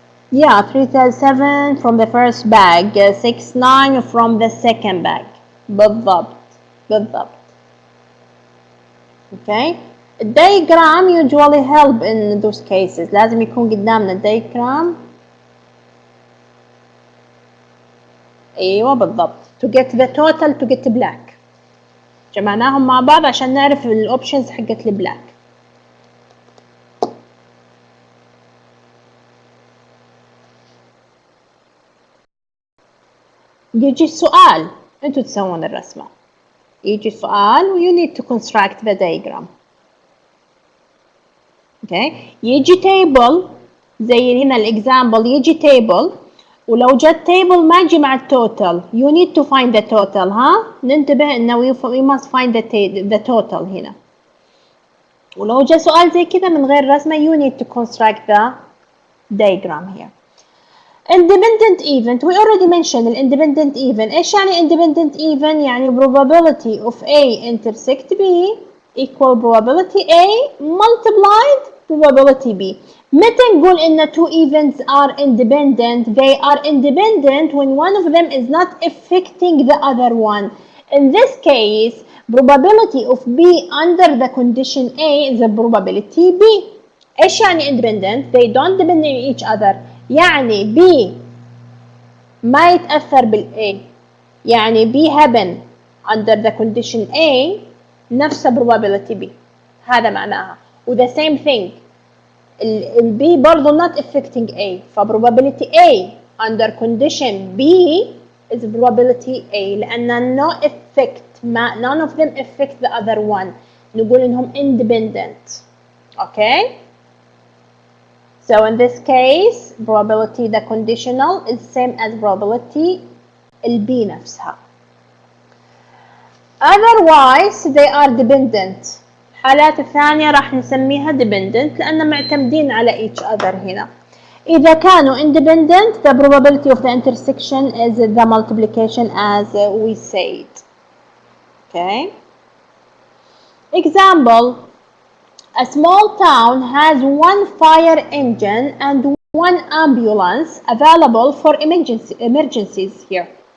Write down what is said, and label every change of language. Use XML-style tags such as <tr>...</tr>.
<en>Yeah, 3 7 from the first bag, 6 9 from the second bag.</en> <ar>بالضبط.</ar> <en>Okay. الدايجرام usually help in those cases.</en> <ar>لازم يكون قدامنا الدايجرام. ايوه بالضبط.</ar> <en>To get the total to get black.</en> <ar>جمعناهم مع بعض عشان نعرف الاوبشنز حقت البلاك. يجي السؤال، انتوا تسوون الرسمة، يجي السؤال و</ar> <en>you need to construct the diagram. okay.</en> <ar>يجي table زي هنا الإكزامبل، يجي table ولو جت table ما يجي مع التوتال</ar> <en>you need to find the total.</en> <ar>ها ننتبه إنه</ar> <en>we must find the total</en> <ar>هنا. ولو جاء سؤال زي كذا من غير رسمة</ar> <en>you need to construct the diagram here. Independent event we already mentioned ال independent event.</en> <ar>إيش يعني</ar> <en>independent event؟</en> <ar>يعني</ar> <en>probability of A intersect B equal probability A multiplied probability B.</en> <ar>متى نقول إن</ar> <en>two events are independent؟ They are independent when one of them is not affecting the other one. In this case, probability of B under the condition A is the probability B.</en> <ar>إيش يعني</ar> <en>independent؟ They don't depend on each other.</en> <ar>يعني B ما يتأثر بال A. يعني</ar> <en>B happen under the condition A</en> <ar>نفس</ar> <en>probability B.</en> <ar>هذا معناها. و</ar> <en>the same thing. ال B</en> <ar>برضو</ar> <en>not affecting A. ف probability A under condition B is probability A.</en> <ar>لأن</ar> <en>no effect none of them affect the other one.</en> <ar>نقول إنهم independent.</ar> <en>Okay. So in this case, probability the conditional is same as probability ال B</en> <ar>نفسها.</ar> <en>Otherwise they are dependent.</en> <ar>الحالات الثانية راح نسميها dependent لأن معتمدين على</ar> <en>each other</en> <ar>هنا. إذا كانوا</ar> <en>independent, the probability of the intersection is the multiplication as we said. Okay. Example. A small town has one fire engine and one ambulance available for emergencies here.</en>